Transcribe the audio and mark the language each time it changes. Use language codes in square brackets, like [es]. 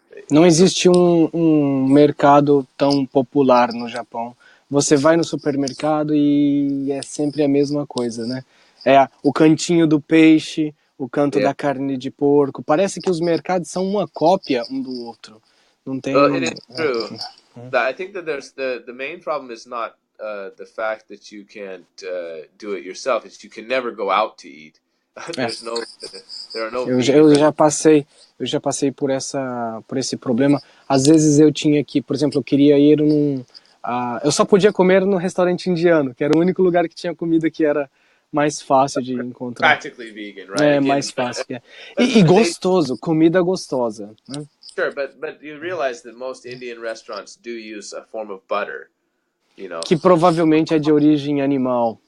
[pt] Não existe um mercado tão popular no Japão. Você vai no supermercado e é sempre a mesma coisa, né? É o cantinho do peixe, o canto da carne de porco. Parece que os mercados são uma cópia um do outro. Não tem. [en] Well, it is true. I think that there's the main problem is not the fact that you can't do it yourself. It's you can never go out to eat. There are no. [pt] Eu já passei por esse problema. Às vezes eu tinha que, por exemplo, eu queria ir eu só podia comer no restaurante indiano, que era o único lugar que tinha comida que era mais fácil de encontrar. [en] Practically vegan, right? [pt] É, mais fácil. E gostoso, comida gostosa, né? [en] Sure, but you realize that most Indian restaurants do use a form of butter, you know. [pt] Que provavelmente é de origem animal.